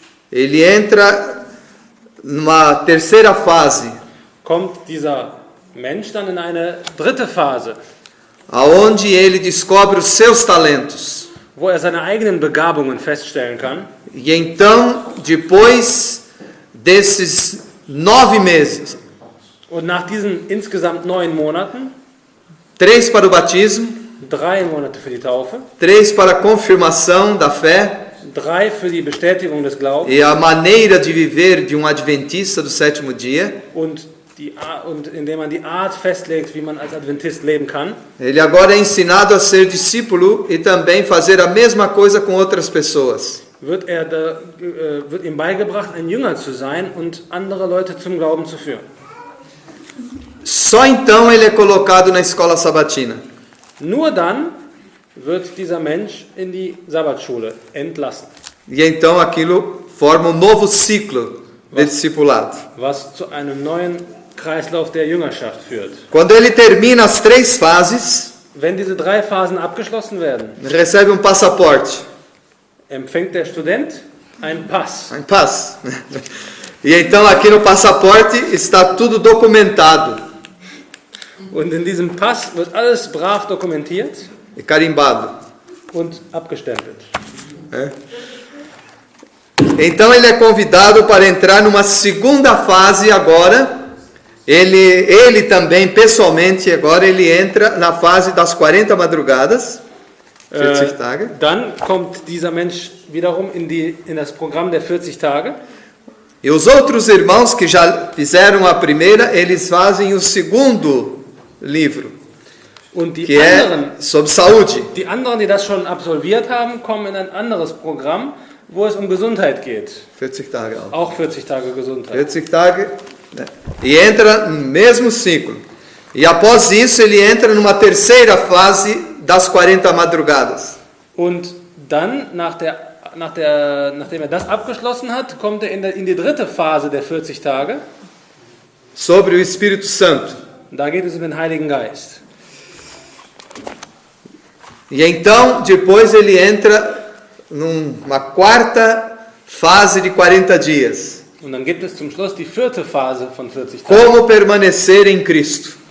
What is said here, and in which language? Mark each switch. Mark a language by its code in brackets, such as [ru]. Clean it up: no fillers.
[pt] ele entra numa terceira fase, [de] kommt dieser Mensch dann in eine dritte Phase, [pt] aonde ele descobre os seus talentos. [de] wo seine eigenen Begabungen feststellen kann. [pt] E então, depois desses 9 meses, [de] Und nach diesen insgesamt 9 Monaten, [pt] 3 para o batismo, [de] 3 Monate für die Taufe, [pt] 3 para a confirmação da fé [de] 3 für die Bestätigung des Glaubens [pt] e a maneira de viver de adventista do 7º dia, [de] und indem man die Art festlegt, wie man als Adventist leben kann. [pt] ele agora é ensinado a ser discípulo e também fazer a mesma coisa com outras pessoas. [de] Wird ihm beigebracht, ein Jünger zu sein und andere Leute zum Glauben zu führen. [pt] Só então ele é colocado na escola sabatina. [de] Nur dann wird dieser Mensch in die Sabbatschule entlassen, [pt] E então aquilo forma novo ciclo de discipulado. [de] was zu einem neuen Kreislauf der Jüngerschaft führt. [pt] Quando ele termina as 3 fases, [de] Wenn diese 3 Phasen abgeschlossen werden, [pt] recebe passaporte. [de] empfängt der Student einen Pass. [pt] Em paz. E então aqui no passaporte está tudo documentado [de] Und in diesem Pass wird alles brav dokumentiert [pt] e carimbado. [de] und abgestempelt. [pt] Então ele é convidado para entrar numa segunda fase agora. Ele também, pessoalmente, agora ele entra na fase das 40 madrugadas. [de] 40 Tage. Dann kommt dieser Mensch wiederum in das Programm der 40 Tage. [pt] E os outros irmãos que já fizeram a primeira, eles fazem o segundo livro, [de] Und [pt] que é sobre saúde. [de] die anderen, die das schon absolviert haben, kommen in ein anderes Programm, wo es um Gesundheit geht. 40 Tage auch. Auch 40 Tage Gesundheit. 40 Tage, [pt] né? E entra no mesmo ciclo. E após isso ele entra numa terceira fase das 40 madrugadas. [de] Und dann, nachdem er das abgeschlossen hat, kommt er in die dritte Phase der 40 Tage. [pt] Sobre o Espírito Santo. [de] Da geht es um den Heiligen Geist. [pt] E então, depois ele entra numa quarta fase de 40 dias. [de] Und dann gibt es zum Schluss die vierte Phase von 40 Tagen. [pt] Como permanecer em Cristo?